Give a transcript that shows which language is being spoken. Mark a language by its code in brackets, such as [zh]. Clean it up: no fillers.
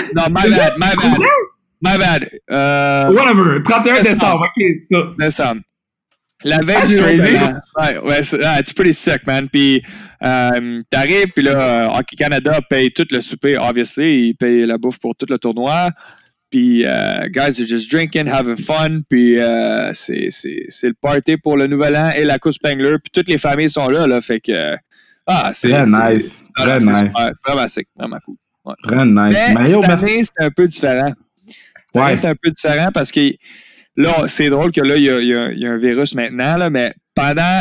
[en] Non, my bad. [fr] Whatever, 31 décembre, OK. Décembre. La veille du jour de l'an. Ouais, c'est [en] pretty sick, man. [fr] Puis t'arrives, puis là, Hockey Canada paye tout le souper, obviously. Ils payent la bouffe pour tout le tournoi. [en] Puis, guys are just drinking, having fun. [fr] Puis, c'est le party pour le nouvel an et la Coupe Spangler. Puis, toutes les familles sont là. Fait que, c'est très nice. Très nice. Vraiment sick, vraiment cool. Ouais. Très nice. Mais cette année, c'est un peu différent. C'est un peu différent parce que là, c'est drôle que là, il y a un virus maintenant, là, mais pendant.